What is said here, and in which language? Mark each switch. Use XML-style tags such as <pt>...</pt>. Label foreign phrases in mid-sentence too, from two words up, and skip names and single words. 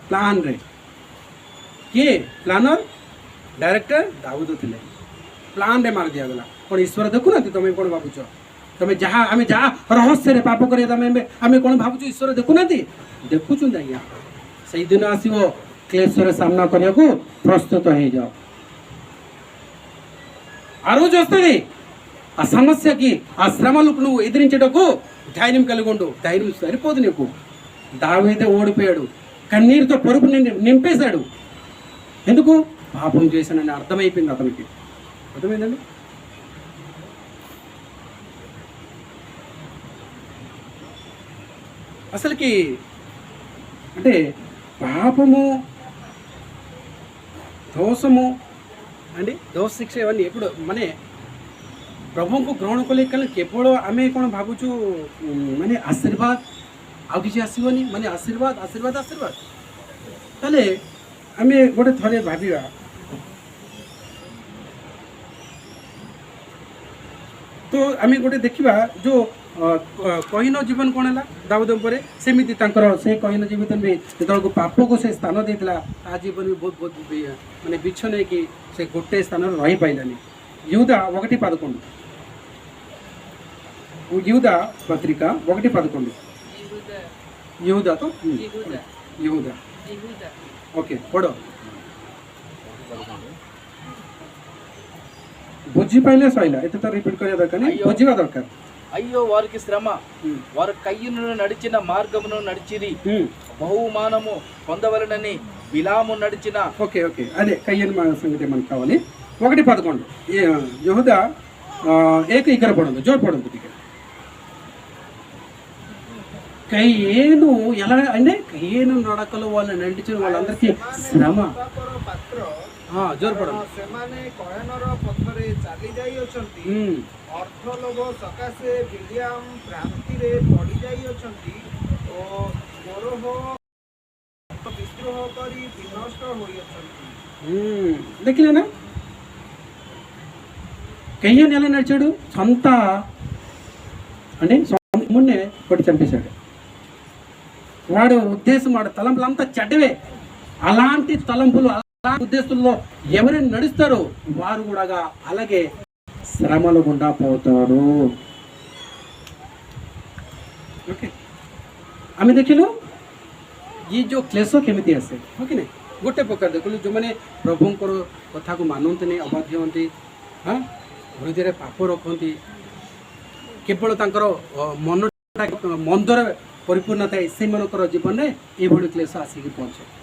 <or>ପ୍ଲାନରେ କିଏ ପ୍ଲାନର? ଡାଇରେକ୍ଟର ଦାଉଦ ଥିଲେ। ପ୍ଲାନରେ ମାରି ଦିଆଗଲା। କ'ଣ ଈଶ୍ୱର ଦେଖୁନାହାନ୍ତି? ତମେ କ'ଣ ଭାବୁଛ? ଆମେ ଯାହା ରହସ୍ୟରେ ପାପ କରିବା ଆମେ କ'ଣ ଭାବୁଛୁ ଈଶ୍ୱର ଦେଖୁନାହାନ୍ତି? ଦେଖୁଛନ୍ତି ଆଜ୍ଞା। ସେଇଦିନ ଆସିବ, କ୍ଲେଶର ସାମ୍ନା କରିବାକୁ ప్రస్తుత ହେଇଯାଅ.</or> <te>ఆ రోజు వస్తుంది. ఆ సమస్యకి, ఆ శ్రమలకు నువ్వు ఎదిరించేటకు ధైర్యం కలిగి ఉండు. ధైర్యం సరిపోదు నీకు. దావీదు ఓడిపోయాడు, కన్నీరుతో పరుపు నింపేశాడు. ఎందుకు? పాపం చేశానని అర్థమైపోయింది అతనికి. అర్థమైందండి? అసలుకి అంటే పాపము, దోషము అండి,</te> <or>దోଷ ଶିକ୍ଷା</or> <te>ఇవన్నీ ఎప్పుడు</te> <or>ମାନେ ପ୍ରଭୁଙ୍କୁ ଗ୍ରହଣ କଲେ କାଳେ କେବଳ ଆମେ କ'ଣ ଭାବୁଛୁ ମାନେ ଆଶୀର୍ବାଦ, ଆଉ କିଛି ଆସିବନି, ମାନେ ଆଶୀର୍ବାଦ ଆଶୀର୍ବାଦ ଆଶୀର୍ବାଦ। ତାହେଲେ ଆମେ ଗୋଟେ ଥରେ ଭାବିବା, ତ ଆମେ ଗୋଟେ ଦେଖିବା ଯେଉଁ କହୀନ ଜୀବନ କ'ଣ ହେଲା ଦାଉଦ ଉପରେ, ସେମିତି ତାଙ୍କର ସେ କହୀନ ଜୀବନ ବି ଯେତେବେଳକୁ ପାପକୁ ସେ ସ୍ଥାନ ଦେଇଥିଲା, ତା ଜୀବନ ବି ବହୁତ ବହୁତ ମାନେ ବିଚ୍ଛନ୍ନ ହେଇକି ସେ ଗୋଟେ ସ୍ଥାନରେ ରହିପାରିଲାନି।</or> <te>యూదా 1:11, యూదా పత్రిక 1:11, యూదా ତ యూదా ఓకే</te> <or>ପଢ଼, ବୁଝିପାରିଲେ ସଇଲା, ଏତେ ତ ରିପିଟ୍ କରିବା ଦରକାର ନାହିଁ, ବୁଝିବା ଦରକାର।</or> <te>అయ్యో వారికి శ్రమ, వారు కయ్యను నడిచిన మార్గమును నడిచిరి, బహుమానము పొందవలనని బిలాము నడిచిన. ఓకే ఓకే, అదే కయ్యను సంగతి మనకు కావాలి। 1:11 యెహూదా 1:11 పడండి, జోర్ పడండి టికెట్। కయ్యేను ఎలా అంటే కయ్యేను నడకలు వాళ్ళు నడిచిన వాళ్ళందరికీ శ్రమ। జోర్ పడండి।</te> <or>ସେମାନେ କୟନର ପଥରେ ଚାଲି ଯାଇଅଛନ୍ତି, ଅର୍ଥ ଲୋଭ ସକାଶେ ବିଲିଆମ ଭ୍ରାନ୍ତିରେ ପଡ଼ି ଯାଇଅଛନ୍ତି ଓ ଗୋରହ ବିଦ୍ରୋହ କରି ବିନଷ୍ଟ ହୋଇଅଛନ୍ତି। ଦେଖିଲେ ନା,</or> <te>కయ్యను ఎలా నడిచాడు? సొంత అంటే మున్నే కొట్టి చంపేశాడు. వాడు ఉద్దేశం, వాడు తలంపులంతా చెడ్డవే. అలాంటి తలంపులు, అలాంటి ఉద్దేశంలో ఎవరైనా నడుస్తారో వారు కూడా అలాగే శ్రమలు గుండా పోతారు।</te> <or>ଓକେ, ଆମେ ଦେଖିଲୁ ଇଏ ଯେଉଁ କ୍ଲେଶ କେମିତି ଆସେ, ହଁ କି ନାହିଁ? ଗୋଟେ ପ୍ରକାର ଦେଖିଲୁ, ଯେଉଁମାନେ ପ୍ରଭୁଙ୍କର କଥାକୁ ମାନନ୍ତିନି, ଅବାଧ୍ୟ ହୁଅନ୍ତି, ହଁ, ହୃଦୟରେ ପାପ ରଖନ୍ତି, କେବଳ ତାଙ୍କର ମନଟା ମନ୍ଦରେ ପରିପୂର୍ଣ୍ଣ ଥାଏ, ସେମାନଙ୍କର ଜୀବନରେ ଏଇଭଳି କ୍ଲେଶ ଆସିକି ପହଞ୍ଚେ।</or>